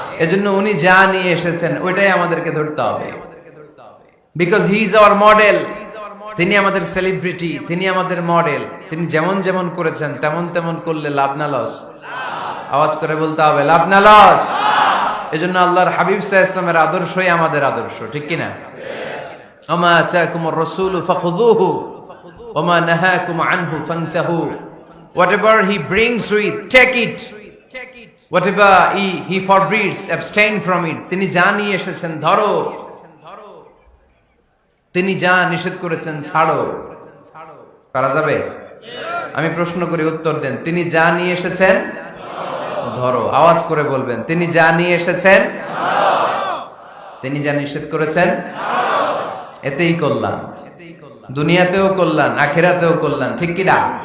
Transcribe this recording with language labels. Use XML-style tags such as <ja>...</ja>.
<bn>এজন্য উনি যা নিয়ে এসেছেন ওইটাই আমাদেরকে ধরতে হবে,</bn> <en>Because he is our model.</en> <bn>তিনি আমাদের সেলিব্রিটি, তিনি আমাদের মডেল। তিনি যেমন যেমন করেছেন তেমন তেমন করলে লাভ না লস? আওয়াজ করে বলতে হবে লাভ না লস? এজন্য আল্লাহর হাবিব সাল্লাল্লাহু আলাইহি ওয়াসাল্লামের আদর্শই আমাদের আদর্শ, ঠিক কি না?</bn> <ar>ওমা আতাকুমুর রাসূলু ফাখুযুহু ওমা নাহাকুম আনহু ফানতাহু,</ar> <en>whatever he brings with, take it, whatever he forbids, abstain from it.</en> <bn>তিনি যা নিয়ে এসেছেন ধরো, তিনি যা নিষেধ করেছেন ছাড়ো। পারা যাবে? আমি প্রশ্ন করি, উত্তর দেন। তিনি যা নিয়ে এসেছেন ধরো। আওয়াজ করে বলবেন, তিনি যা নিয়ে এসেছেন, তিনি যা নিষেধ করেছেন, এতেই কল্যাণ, দুনিয়াতেও কল্যাণ, আখিরাতেও কল্যাণ, ঠিক কি না?</bn>